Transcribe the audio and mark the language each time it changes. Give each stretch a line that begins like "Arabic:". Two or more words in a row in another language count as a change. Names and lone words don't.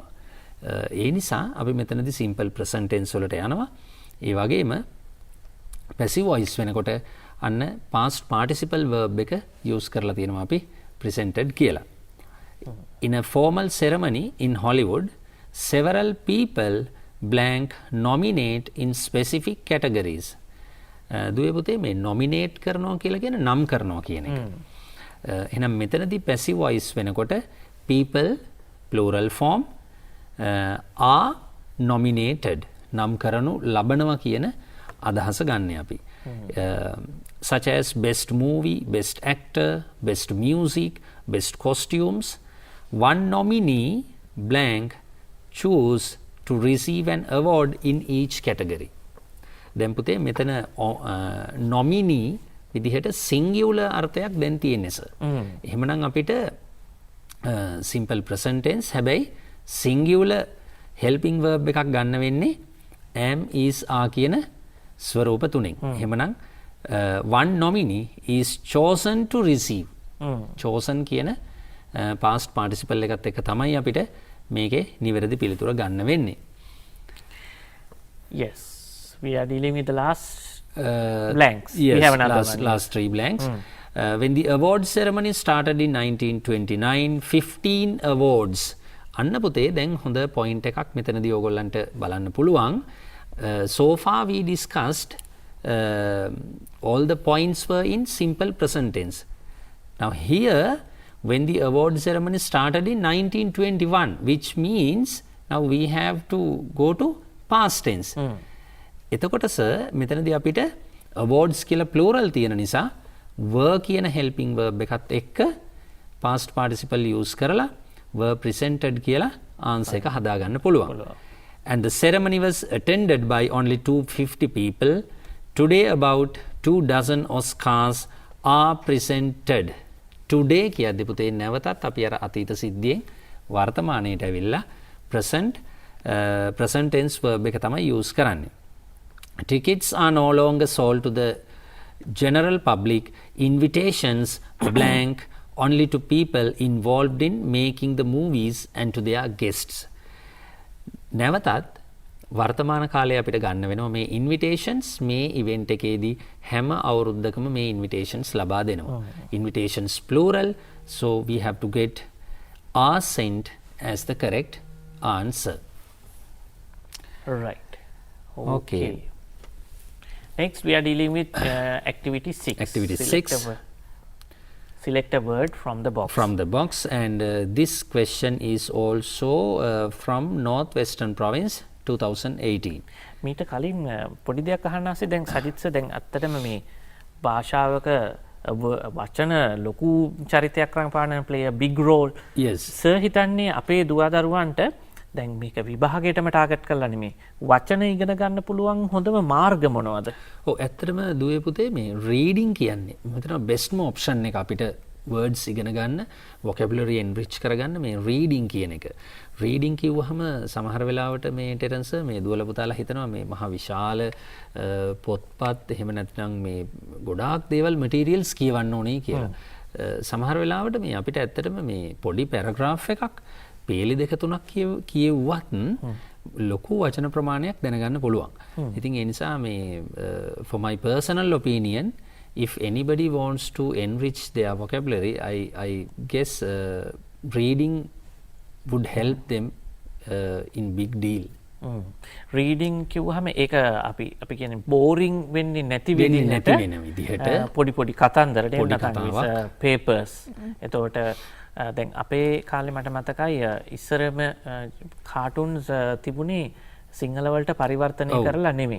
Sinhala: ඒ නිසා අපි මෙතනදී
English: simple present tense
Sinhala: වලට යනවා. ඒ වගේම
English: passive voice
Sinhala: වෙනකොට අන්න
English: past participle verb
Sinhala: එක use කරලා තියෙනවා අපි presented කියලා.
English: In a formal ceremony in Hollywood, several people blank nominate in specific categories.
Sinhala: දුවේ පුතේ මේ nominate කරනවා කියලා කියන නම් කරනවා කියන එක. එහෙනම් මෙතනදී
English: passive voice
Sinhala: වෙනකොට
English: people plural form are nominated
Sinhala: නම් කරනු ලබනවා කියන අදහස ගන්න අපි.
English: Such as best movie, best actor, best music, best costumes. One nominee blank choose to receive an award in each category.
Sinhala: දැන් පුතේ මෙතන nominee විදිහට singular අර්ථයක් දැන් තියෙන්නේ සර්. එහෙමනම් අපිට
English: simple present tense
Sinhala: හැබැයි
English: singular helping verb
Sinhala: එකක් ගන්න වෙන්නේ
English: am, is, are
Sinhala: කියන ස්වරූප තුනෙන්.
English: එහෙමනම් one nominee is chosen to receive.
Sinhala: chosen කියන
English: past participle
Sinhala: එකත් එක්ක තමයි අපිට මේකේ නිවැරදි පිළිතුර ගන්න වෙන්නේ.
English: Yes, we are dealing with the last blanks. Yes, we have another one. last 3 blanks. When the award ceremony started in 1929, 15 awards.
Sinhala: අන්න පුතේ දැන් හොඳ point එකක් මෙතනදී ඕගොල්ලන්ට බලන්න පුළුවන්.
English: So far we discussed all the points were in simple present tense. Now here when the award ceremony started in 1921, which means now we have to go to past tense.
Sinhala: එතකොට sir මෙතනදී අපිට awards කියලා plural තියෙන නිසා were කියන
English: helping verb
Sinhala: එකත් එක්ක
English: past participle use
Sinhala: කරලා
English: were presented
Sinhala: කියලා answer එක හදාගන්න පුළුවන්.
English: And the ceremony was attended by only 250 people. Today about 24 Oscars are presented.
Sinhala: Today කියද්දි පුතේ නැවතත් අපි අර අතීත සිද්ධියෙන් වර්තමානයට ඇවිල්ලා
English: present tense verb
Sinhala: එක තමයි use කරන්නේ.
English: Tickets are no longer sold to the general public. Invitations blank only to people involved in making the movies and to their guests.
Sinhala: නැවතත් වර්තමාන කාලේ අපිට ගන්න වෙනවා මේ invitations මේ event එකේදී හැම අවුරුද්දකම මේ invitations ලබා දෙනවා.
English: Invitations plural, so we have to get are sent as the correct answer. Right. Okay. Next we are dealing with activity 6. Activity 6. Select a word from the box. From the box, and this question is also from Northwestern Province 2018.
Sinhala: මීට කලින් පොඩි දෙයක් අහන්න ආසේ දැන් සජිත්ස දැන් අත්තටම මේ භාෂාවක වචන ලොකු චරිතයක් රඟපාන
English: play a big role. Yes.
Sinhala: සර් හිතන්නේ අපේ දුවදරුවන්ට දැන් මේක විභාගයටම ටාගට් කරලා නෙමේ වචන ඉගෙන ගන්න පුළුවන් හොඳම මාර්ග මොනවද? ඔව් ඇත්තටම දුවේ පුතේ මේ රීඩින් කියන්නේ මම හිතනවා
English: best option
Sinhala: එක අපිට words ඉගෙන ගන්න
English: vocabulary enrich
Sinhala: කරගන්න මේ රීඩින් කියන එක. රීඩින් කිව්වහම සමහර වෙලාවට මේ ටෙරන්ස් මේ දුවල පුතාලා හිතනවා මේ මහා විශාල පොත්පත් එහෙම නැත්නම් මේ ගොඩාක් දේවල් materials කියවන්න ඕනේ කියලා. සමහර වෙලාවට මේ අපිට ඇත්තටම මේ පොඩි පැරග්‍රාෆ් එකක් පේලි දෙක තුනක් කියවුවත් ලොකු වචන ප්‍රමාණයක් දැනගන්න පුළුවන්. ඉතින් ඒ නිසා මේ
English: for my personal opinion, if anybody wants to enrich their vocabulary, I guess reading would help them in big deal.
Sinhala: රීඩින් කිව්වහම ඒක අපි කියන්නේ බෝරින් වෙන්නේ නැති වෙන විදිහට පොඩි පොඩි කතන්දර නැත්නම් papers. එතකොට දැන් අපේ කාලේ මට මතකයි ඉස්සරම කාටුන්ස් තිබුණේ සිංහල වලට පරිවර්තනය කරලා නෙමෙයි.